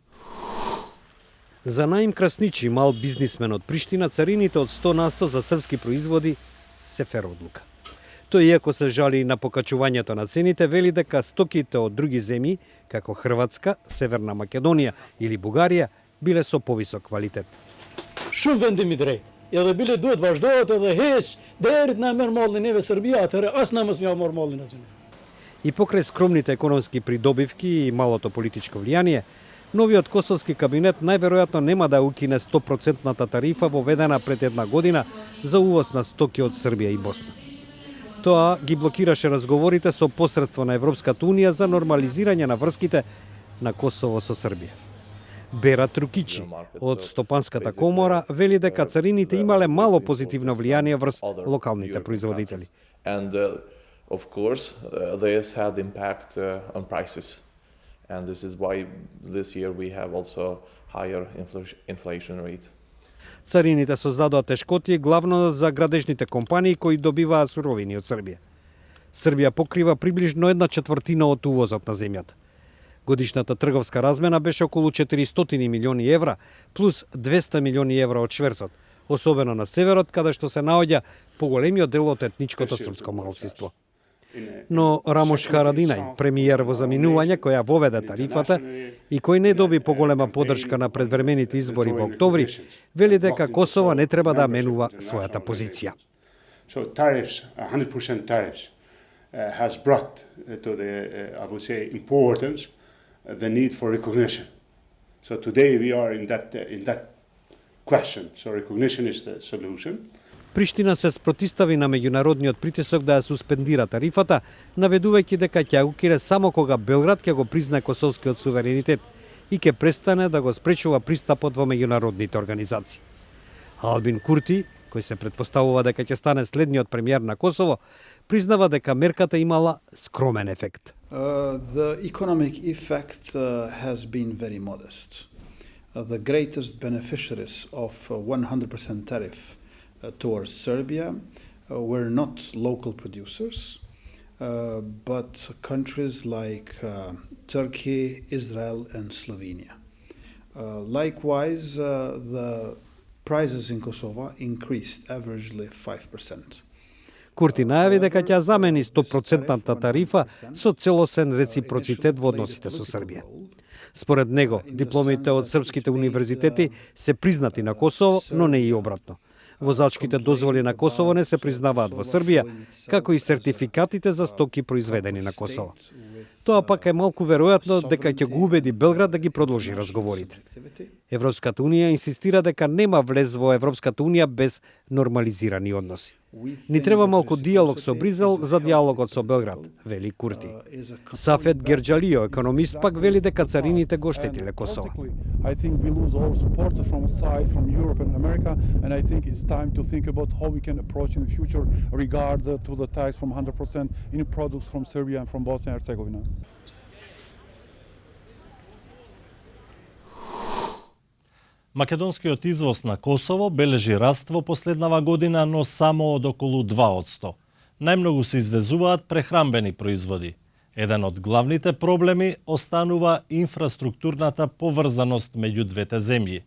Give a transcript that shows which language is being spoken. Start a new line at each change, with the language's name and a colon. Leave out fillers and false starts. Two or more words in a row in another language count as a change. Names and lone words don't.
Macedonian: За Наим Красничи, мал бизнисмен од Приштина, царините од 100% за српски производи се фер одлука. Тој, иако се жали на покачувањето на цените, вели дека стоките од други земји, како Хрватска, Северна Македонија или Бугарија, биле со повисок квалитет.
Albanian: Shumë vendimi drejt. Edhe bile duhet vazhdohet edhe heq deri na merr mallin neve Serbia, atëherë as na mos më marr mallin aty.
Macedonian: И покрај скромните економски придобивки и малото политичко влијание, новиот косовски кабинет најверојатно нема да укине 100% тарифа воведена пред една година за увоз на стоки од Србија и Босна. Тоа ги блокираше разговорите со посредство на Европската унија за нормализирање на врските на Косово со Србија. Бера Трукичи од Стопанската комора вели дека царините имале мало позитивно влијание врз локалните производители.
English: Of course, this had impact on prices, and this is why this year we have also higher inflation rate.
Macedonian: Царините создадоа тешкоти главно за градежните компании кои добиваат суровини од Србија. Србија покрива приближно 1/4 од увозот на земјата. Годишната трговска размена беше околу 400 милиони евра, плюс 200 милиони евра од шверцот, особено на северот, каде што се наоѓа поголемиот дел од етничкото српско малцинство. Но Рамош Харадинај, премиер во заминување која воведе тарифата и кој не доби поголема поддршка на предвремените избори во октомври, вели дека Косово не треба да менува својата позиција.
English: So tariffs, 100% tariffs, has brought to the, I would say, importance the need for recognition. So today we are in that question. So recognition is the solution.
Macedonian: Приштина се спротистави на меѓународниот притисок да ја суспендира тарифата, наведувајќи дека ќе укине само кога Белград ќе го признае косовскиот суверенитет и ќе престане да го спречува пристапот во меѓународните организации. Албин Курти, кој се претпоставува дека ќе стане следниот премиер на Косово, признава дека мерката имала скромен ефект.
English: The economic effect has been very modest. The greatest beneficiaries of 100% tariff towards Serbia were not local producers, but countries like Turkey, Israel, and Slovenia. Likewise, the prices in Kosovo increased averagely 5%.
Macedonian: Курти најави дека ќе замени 100% тарифа со целосен реципроцитет во односите со Србија. Според него, дипломите од српските универзитети се признати на Косово, но не и обратно. Возачките дозволи на Косово не се признаваат во Србија, како и сертификатите за стоки произведени на Косово. Тоа пак е малку веројатно дека ќе го убеди Белград да ги продолжи разговорите. Европската унија инсистира дека нема влез во Европската унија без нормализирани односи. Ни треба малку диалог со Бризел за диалогот со Белград, вели Курти. Сафет Герџалио, економист, пак вели дека царините го штетиле Косово.
English: I think we lose all support from outside, from Europe and America, and I think it's time to think about how we can approach in the future regard to the tax from 100% in products from Serbia and from Bosnia and Herzegovina.
Macedonian: Македонскиот извоз на Косово бележи раст во последнава година, но само од околу 2%. Најмногу се извезуваат прехранбени производи. Еден од главните проблеми останува инфраструктурната поврзаност меѓу двете земји.